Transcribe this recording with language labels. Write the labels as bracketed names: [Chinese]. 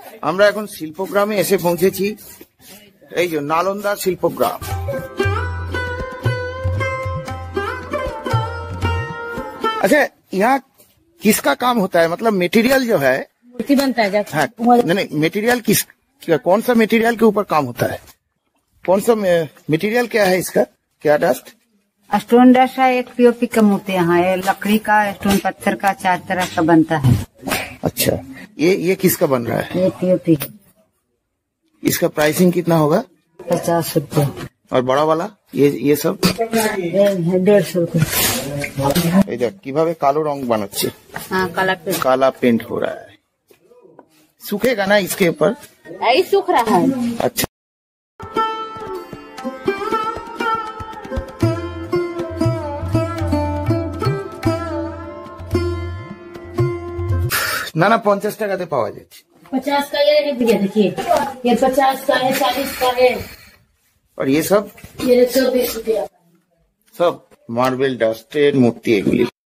[Bangla] আমরা এখন শিল্পগ্রামে এসে পৌঁছেছি এই যে [Hindi] नालंदा शिल्पग्राम अच्छा यहाँ किसका काम होता है मतलब मटेरियल जो है मूर्ति बनता है जब हाँ नहीं मटेरियल कौन सा मटेरियल के ऊपर काम होता है कौन सा मटेरियल क्या है इसका क्या डस्ट स्टोन डस्ट है एक पीओपी का मूर्ति यहाँ है लकड़ी का स्टोन पत्थर का 4 तरह का बनता है अच्छा ये किसका बन रहा है ये पीओपी इसका प्राइसिंग कितना होगा 50 रुपया और बड़ा वाला ये सब 150 रुपए। [Bangla] এই দেখ কিভাবে কালো রং বানাচ্ছে, [Hindi] हाँ काला पे काला पेंट हो रहा है। सूखेगा ना इसके ऊपर? यही सूख रहा है। [Bangla] अच्छा, না না 50 টাকাতে পাওয়া যাচ্ছে। [Hindi] 50 का ये है भैया, देखिए ये 50 का है, 40 का है, और ये सब ये 120 रुपया का है। सब मार्बल [Bangla] ডাস্টের মূর্তি এগুলি।